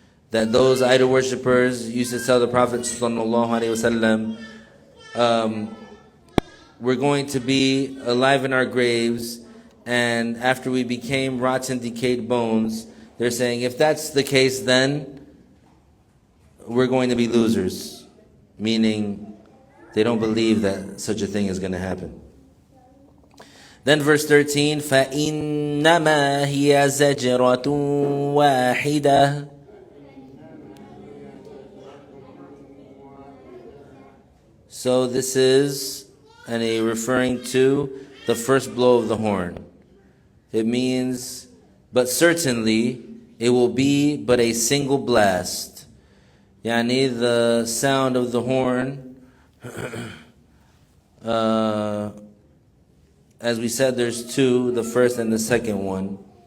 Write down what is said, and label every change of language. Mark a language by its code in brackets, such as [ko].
[en] That those idol worshippers used to tell the Prophet sallallahu alaihi wasallam, we're going to be alive in our graves, and after we became rotten, decayed bones, they're saying, if that's the case, then we're going to be losers. Meaning, they don't believe that such a thing is going to happen. Then verse 13, [ar] فَإِنَّمَا هِيَ زَجْرَةٌ وَاحِدَةٌ. [en] So this is referring to the first blow of the horn. It means, but certainly it will be but a single blast. Yani the sound of the horn, as we said, there's two, the first and the second one.